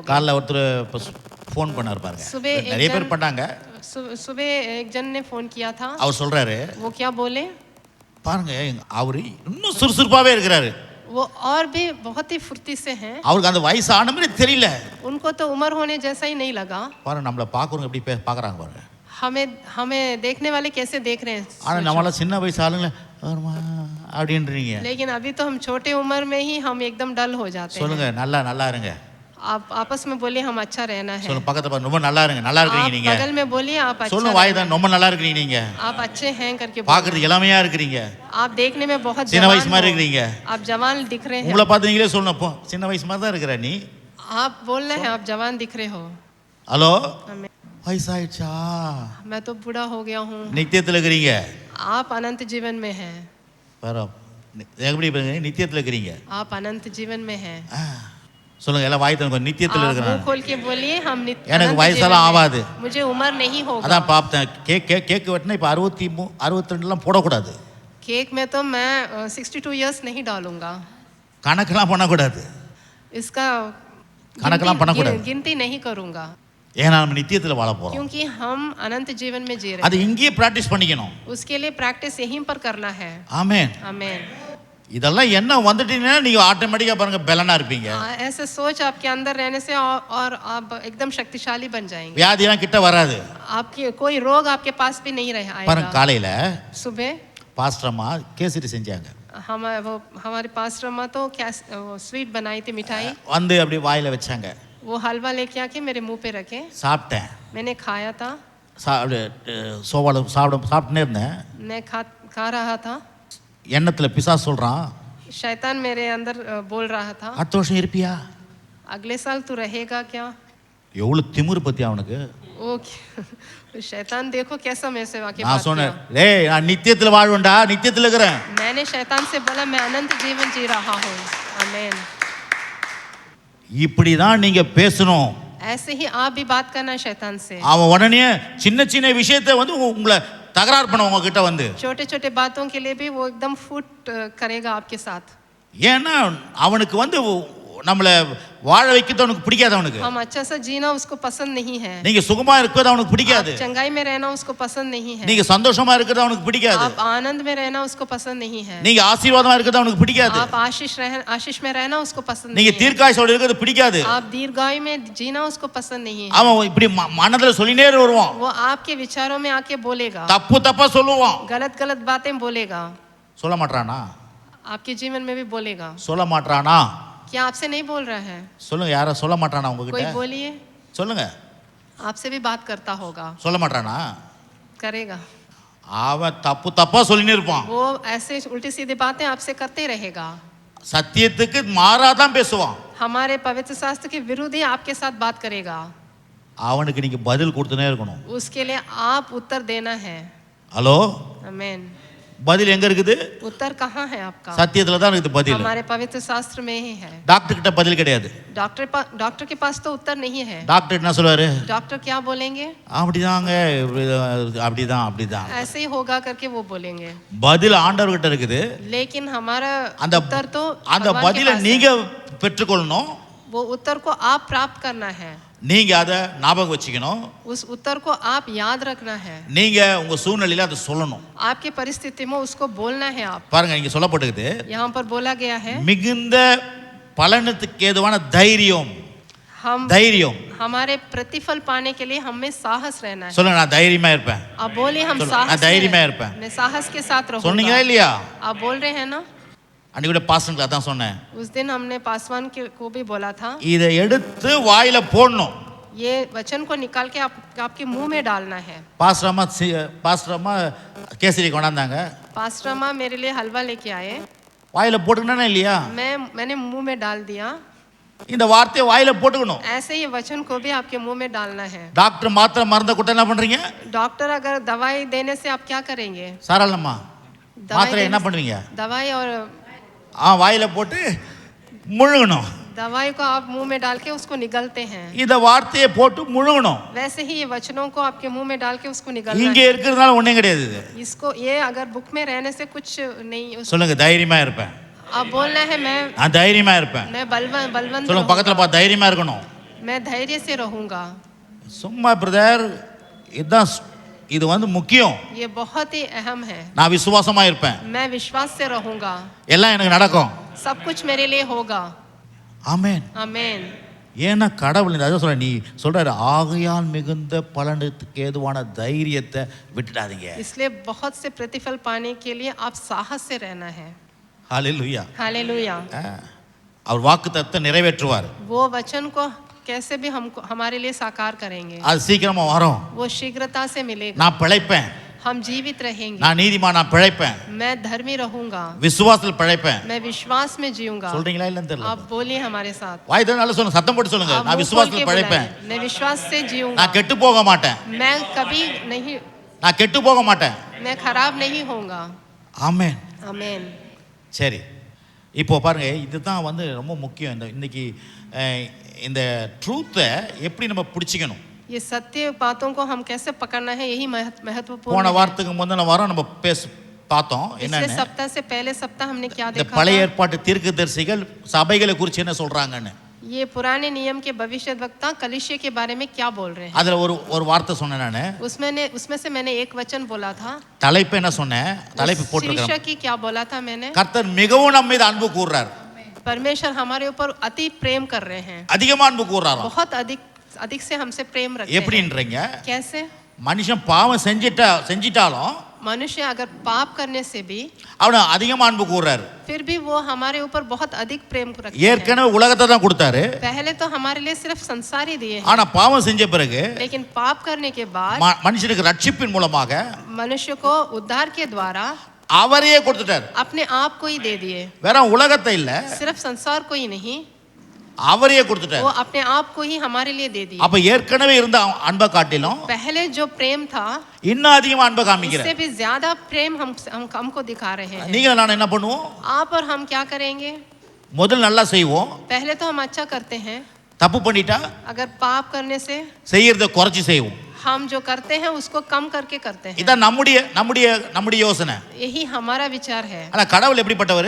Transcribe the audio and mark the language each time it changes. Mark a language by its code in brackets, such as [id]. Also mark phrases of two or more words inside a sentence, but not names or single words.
[ta] காலைல ஒருத்தர் ஃபோன் பண்ணார் பாருங்க, நிறைய பேர் பண்ணாங்க. [hi] सुबह एक जन ने फोन किया था, [ta] அவர் சொல்றாரு, [hi] वो क्या बोले [ta] பாருங்க அவரு இன்னும் சுறுசுறுப்பாவே இருக்கிறாரு, [hi] वो और भी बहुत ही फुर्ती से हैं, [ta] அவருக்கு அந்த வயசு ஆன மாதிரி தெரியல. [hi] उनको तो उम्र होने जैसा ही नहीं लगा। [ta] பாருங்க நம்மள பாக்குறவங்க எப்படி பாக்குறாங்க பாருங்க, [hi] हमें देखने वाले कैसे देख रहे हैं। [ta] ஆனா நம்மள சின்ன வயசு ஆளுங்க அப்படின்றீங்க, [hi] लेकिन अभी तो हम छोटे उम्र में ही हम एकदम डल हो जाते हैं। [ta] சொல்லுங்க நல்லா இருங்க, [hi] आप आपस में बोलिए हम अच्छा रहना है। [ta] சொல்லுங்க பக்கத்துல பாருங்க, ரொம்ப நல்லா இருங்க, நல்லா இருக்கீங்க நீங்க, [hi] बगल में बोलिए आप अच्छा, [ta] சொல்லுங்க வாய் தான், ரொம்ப நல்லா இருக்கீங்க நீங்க, [hi] आप अच्छे हैं करके [ta] பாக்குறது இளமையா இருக்கீங்க, [hi] आप देखने में बहुत [ta] சின்ன வயசு மாதிரி இருக்கீங்க, [hi] आप जवान दिख रहे हैं। [ta] உங்களை பார்த்து நீங்களே சொல்லணும், போ சின்ன வயசு மாதிரி தான் இருக்கிற நீ, [hi] आप बोल रहे हैं आप जवान दिख रहे हो। [ta] ஹலோ, வயசாயிடுச்சா, [hi] मैं तो बूढ़ा हो गया हूँ। [ta] நித்தியத்துல இருக்கிறீங்க, [hi] आप अनंत जीवन में हैं। [ta] எப்படி நித்தியத்துல இருக்கிறீங்க, [hi] आप अनंत जीवन में हैं। [ta] சொல்லுங்க எல்லாம் வாய் தரங்க, நித்தியத்துல [hi] मुंह [ta] இருக்கிறாங்க. [hi] खोल के बोलिए हम [ta] எனக்கு வயசெல்லாம் ஆகாது, [hi] मुझे उम्र नहीं होगा। [ta] அதான் பார்த்தேன், கேக் வெட்டினா இப்போ 62 போடக்கூடாது, [hi] केक में तो मैं 62 इयर्स नहीं डालूंगा, [ta] கணக்கெல்லாம் பண்ணக்கூடாது, [hi] इसका [ta] கணக்கெல்லாம் பண்ணக்கூடாது, [hi] गिनती नहीं करूंगा, [ta] ஏன்னா நம்ம நித்தியத்துல வாழ போறோம். [hi] क्योंकि हम अनंत जीवन में जी रहे [ta] அது இங்கேயே பிராக்டிஸ் பண்ணிக்கணும். [hi] उसके लिए प्रैक्टिस यहीं पर करना है। [ta] ஆமென் [hi] आमेन। [ta] இதெல்லாம் என்ன வந்துட்டீங்கன்னா நீங்க ஆட்டோமேட்டிக்கா பாருங்க பலனா இருப்பீங்க. [hi] ऐसे सोच आपके अंदर रहने से और आप एकदम शक्तिशाली बन जाएंगे। [ta] வியாதிலாம் கிட்ட வராது, [hi] आपकी कोई रोग आपके पास भी नहीं रह आएगा। [ta] பாருங்க காலையில [hi] सुबह [ta] பாஸ்டர் அம்மா கேசரி செஞ்சாங்க, [hi] हमारे पास्टर अम्मा तो क्या स्वीट बनाई थी, मिठाई, [ta] வந்து அப்படியே வாயில வச்சாங்க, [hi] वो हलवा लेके आके मेरे मुंह पे रखे, [ta] சாப்பிட்டேன், [hi] मैंने खाया था, [ta] சோபால சாப்பிட்டுனே இருந்தேன், [hi] मैं खा रहा था, [ta] எண்ணத்துல பிசாசு சொல்றான், [hi] शैतान मेरे अंदर बोल रहा था, [ta] அடுத்த வருஷம் இருப்பியா, [hi] अगले साल तू रहेगा क्या। [ta] எவ்வளவு திமிரு பத்தி அவனுக்கு. [hi] ओ शैतान देखो कैसा मेरे से वाकई [ta] நான் [hi] बात [ta] சொன்னேன், [hi] किया। [ta] டேய் நான் நித்தியத்துல வாழ்வேன்டா, நித்தியத்துல இருக்கிறேன். [hi] मैंने शैतान से बोला मैं अनंत जीवन जी रहा हूँ। आमीन। [ta] இப்படிதான் நீங்க பேசணும். [hi] ऐसे ही आप भी बात करना शैतान से। [ta] அவன் உடனே சின்ன சின்ன விஷயத்தை வந்து உங்களை தகராறு பண்ண உங்க கிட்ட வந்து, [hi] छोटे छोटे बातों के लिए भी वो एकदम फूट करेगा आपके साथ। [ta] ஏன்னா அவனுக்கு வந்து நம்மள வாழ வைக்கிறது அவனுக்கு பிடிக்காது, அவனுக்கு [hi] हम अच्छा सा जीना उसको पसंद नहीं है, [ta] நீங்க சுகமா இருக்கிறது அவனுக்கு பிடிக்காது, [hi] चंगाई में रहना उसको पसंद नहीं है, [ta] நீங்க சந்தோஷமா இருக்கிறது அவனுக்கு பிடிக்காது, [hi] आप आनंद में रहना उसको पसंद नहीं है, [ta] நீங்க ஆசீர்வாதமா இருக்கிறது அவனுக்கு பிடிக்காது, [hi] आप आशीष में रहना उसको पसंद [ta] நீங்க [hi] नहीं है, [ta] தீர்க்காயுசோட இருக்கிறது பிடிக்காது, [hi] आप दीर्घायु में जीना उसको पसंद नहीं है। [ta] அவன் இப்படி மனதுல சொல்லினே வருவான், [hi] वो आपके विचारों में आके बोलेगा, [ta] தப்பா சொல்லுவான், [hi] गलत बातें बोलेगा, [ta] சொல்ல மாட்டானா, [hi] आपके जीवन में भी बोलेगा। [ta] சொல்ல மாட்டானா, [hi] क्या आपसे नहीं बोल रहा है? [ta] சொல்லுங்க, யார சொல்ல மாட்டானா [hi] कोई [ta] உங்ககிட்ட, [hi] बोलिए, [ta] சொல்லுங்க, [hi] आपसे भी बात करता होगा, [ta] சொல்ல மாட்டானா, [hi] करेगा, [ta] அவன் தப்பா சொல்லினே இருப்பான், [hi] वो ऐसे उल्टी सीधी बातें आपसे करते रहेगा, [ta] சத்தியத்துக்கு மாறாதான் பேசுவான், [hi] हमारे पवित्र शास्त्र के विरुद्ध ही आपके साथ बात करेगा, [ta] அவனுக்கு நீங்க பதில் கொடுத்துனே இருக்கணும். [hi] उसके लिए आप उत्तर देना है। [ta] ஹலோ, [hi] आमीन। [ta] பதில் எங்க இருக்குது? [hi] उत्तर कहाँ है आपका? [ta] சத்தியத்துல தான் இருக்குது பதில், [hi] हमारे पवित्र शास्त्र में ही है। [ta] டாக்டர் கிட்ட பதில் கிடையாது, [hi] डॉक्टर के पास तो उत्तर नहीं है। [ta] டாக்டர் என்ன சொல்வாரு? [hi] डॉक्टर क्या बोलेंगे? [ta] அப்படிதாங்க, அப்படிதான் [hi] ऐसे ही होगा करके वो बोलेंगे। [ta] பதில் ஆண்டவர் கிட்ட இருக்குது, [hi] लेकिन हमारा [ta] அந்த [hi] उत्तर तो [ta] அந்த [hi] भगवान के [ta] பதிலை [hi] पास [ta] நீங்க [hi] है। [ta] பெற்றுக்கொள்ளணும், [hi] वो उत्तर को आप प्राप्त करना है, [ta] நீங்க அதை ஞாபகம் வச்சுக்கணும், [hi] उस उत्तर को आप याद रखना है, [ta] நீங்க உங்க சூழ்நிலையில அதை சொல்லணும். [hi] आपके परिस्थिति में उसको बोलना है। आप [ta] பாருங்க இங்க சொல்லப்பட்டிருக்குது, [hi] यहाँ पर बोला गया है [ta] மிகுந்த பலனுக்கு ஏதுவான தைரியம், [hi] हम [ta] தைரியம். [hi] हमारे प्रतिफल पाने के लिए हमें साहस रहना है। [ta] சொல்லுங்க, நான் தைரியமா இருப்பேன். [hi] आप बोलिए हम चलो, साहस मैं धैर्य में இருப்பேன். मैं साहस के साथ [ta] சொன்னீங்களா [hi] रहूंगा। [ta] இல்லையா? [hi] आप बोल रहे हैं ना? [ta] அன்னைக்கு கூட பாஸ்டருக்கு அதான் சொன்னேன். [hi] उस दिन हमने पासवान को भी बोला था, [ta] இதை எடுத்து வாயில போடணும். [hi] ये वचन को निकाल के आपके मुंह में डालना है। [ta] பாஸ்டர் அம்மா கேசரி கொண்டாந்தாங்க. [hi] पास्टर अम्मा मेरे लिए हलवा लेके आए, [ta] வாயில போட்டுக்கணும்னா இல்லையா? [hi] मैंने मुंह में डाल दिया। [ta] இந்த வார்த்தையை வாயில போட்டுக்கணும். [hi] ऐसे ही वचन को भी आपके मुंह में डालना है। [ta] டாக்டர் மாத்திரை மருந்த கொடுத்தா என்ன பண்றீங்க? [hi] डॉक्टर अगर दवाई देने से आप क्या करेंगे? [ta] சாராளம்மா மாத்திரை என்ன பண்ணுவீங்க? [hi] दवाई और [ta] வாயில போட்டு முழுங்கணும். [hi] दवाई को आप मुंह में डाल के उसको निगलते हैं। [ta] இந்த வார்த்தையை போட்டு முழுங்கணும். [hi] वैसे ही ये वचनों को आपके मुंह में डाल के उसको निगलना [ta] இங்கே [hi] है। [ta] இருக்கிறதுனால ஒண்ணும் கிடையாது இது. [hi] इसको ये अगर बुक में रहने से कुछ नहीं। [ta] சொல்லுங்க, தைரியமா இருப்பேன். [hi] आप बोलना है [ta] நான் தைரியமா இருப்பேன். [hi] मैं बलवंत [ta] சொல்லுங்க, பக்கத்துல பார்த்து தைரியமா இருக்கணும். [hi] मैं धैर्य से रहूंगा। [ta] சும்மா பிரதர், இதுதான் இது முக்கியம். [hi] ये बहुत ही अहम है। [ta] நான் விசுவாசமா இருப்பேன். [hi] मैं विश्वास से रहूंगा, [ta] எல்லாம் எனக்கு நடக்கும். [hi] सब कुछ मेरे लिए होगा। [ta] ஆமென். [hi] आमेन। [ta] ஏன்னா கடவுள் அதான் சொல்ற, நீ சொல்றாரு, ஆகையால் மிகுந்த பலனுக்கு ஏதுவான தைரியத்தை விட்டுடாதீங்க. [hi] इसलिए बहुत से प्रतिफल पाने के लिए आप साहस से रहना है। [ta] ஹalleluya. [hi] हालेलुया। [ta] அவர் வாக்குத்தத்தத்தை நிறைவேற்றுவார். [hi] वो वचन को कैसे भी हमको हमारे लिए साकार करेंगे, [ta] அது சீக்கிரமா வரும். [hi] वो शीघ्रता से मिलेगा। [ta] நான் பிழைப்பேன். [hi] हम जीवित रहेंगे। [ta] நான் நீதிமான், நான் பிழைப்பேன். [hi] मैं धर्मी रहूंगा, [ta] விசுவாசத்தில் பிழைப்பேன். [hi] मैं विश्वास में जीऊंगा। [ta] சொல்றீங்களா இல்லன்னு தெரியல. [hi] आप बोलिए हमारे साथ। [ta] வாய் திறந்து நல்லா சொல்லுங்க, சத்தம் போட்டு சொல்லுங்க, [hi] आप [ta] நான் [hi] मुंह खोल के [ta] விசுவாசத்தில் பிழைப்பேன். [hi] बुलाइए, मैं विश्वास से जीऊंगा। [ta] நான் கெட்டு போக மாட்டேன். [hi] मैं कभी नहीं, [ta] நான் கெட்டு போக மாட்டேன். [hi] मैं खराब नहीं होऊंगा। [ta] ஆமென். [hi] आमेन। [ta] சரி, இப்போ பாருங்க, இதுதான் ரொம்ப முக்கியம். இன்னைக்கு இந்த ட்ரூத்தை எப்படி நம்ம பிடிச்சிக்கணும்? [hi] ये सत्य बातों को हम कैसे पकड़ना है, यही महत्वपूर्ण [ta] போன [hi] है। [ta] வாரத்துக்கு முந்தின வாரம் நம்ம பார்த்தோம். [hi] पिछले [ta] என்னன்னு, [hi] सप्ताह से पहले सप्ताह हमने क्या [ta] இந்த [hi] देखा [ta] பழைய [hi] था? [ta] ஏற்பாட்டு தீர்க்கதரிசிகள் சபைகளை குறித்து என்ன சொல்றாங்கன்னு. [hi] ये पुराने नियम के भविष्यद्वक्ता कलीसिया के बारे में क्या बोल रहे हैं? [ta] அதுல ஒரு வார்த்தை சொன்னேன் நானு. [hi] उसमें से मैंने एक वचन बोला था। [ta] தலைப்பு என்ன சொன்னேன்? தலைப்பு போட்டுருக்கேன். [hi] शीर्षक की क्या बोला था मैंने? [ta] கர்த்தர் மிகவும் நம்ம மீது அன்பு கூர்றார். [hi] परमेश्वर हमारे ऊपर अति प्रेम कर रहे हैं। [ta] அதிகமா அன்பு கூர்றாராம். [hi] बहुत अधिक से हमसे प्रेम रखते हैं। [ta] எப்படின்றீங்க? [hi] कैसे? [ta] மனுஷன் பாவம் செஞ்சிட்டாலும் [hi] मनुष्य अगर पाप करने से भी [ta] அவன அதிகமா அன்பு கூர்றாரு. [hi] फिर भी वो हमारे ऊपर बहुत अधिक प्रेम रखते हैं। [ta] ஏற்கனவே உலகத்தை தான் கொடுத்தாரு. [hi] पहले तो हमारे लिए सिर्फ संसार ही दिए हैं, [ta] ஆனா பாவம் செஞ்ச பிறகு [hi] लेकिन पाप करने के बाद [ta] மனுஷனுக்கு ரட்சிப்பின் மூலமாக [hi] मनुष्य को उद्धार के द्वारा [ta] அவரையே கொடுத்துட்டார். [hi] अपने आप को ही दे दिए। [ta] வேற உலகத்தை இல்ல, [hi] सिर्फ संसार को ही नहीं, [ta] அவரையே கொடுத்துட்டார். [hi] वो अपने आप को ही हमारे लिए दे दिए। [ta] அப்ப ஏற்கனவே இருந்த அன்பை காட்டிலும் [hi] पहले जो प्रेम था [ta] இன்னும் அதிகமா அன்பை காமிக்கிறார். [hi] इससे भी ज्यादा प्रेम हमको दिखा रहे हैं। [ta] நீங்க நான் என்ன பண்ணுவோம்? [hi] आप और हम क्या करेंगे? [ta] முதல்ல நல்லா செய்வோம். [hi] पहले तो हम अच्छा करते हैं। [ta] தப்பு பண்ணிட்டா [hi] अगर पाप करने से [ta] செய்யறத குறைச்சி செய்வோம். [hi] हम जो करते हैं उसको कम करके करते हैं। [ta] இதான் நம்முடைய யோசனை. [hi] यही हमारा विचार है। [ta] ஆனா கடவுள் எப்படிப்பட்டவர்?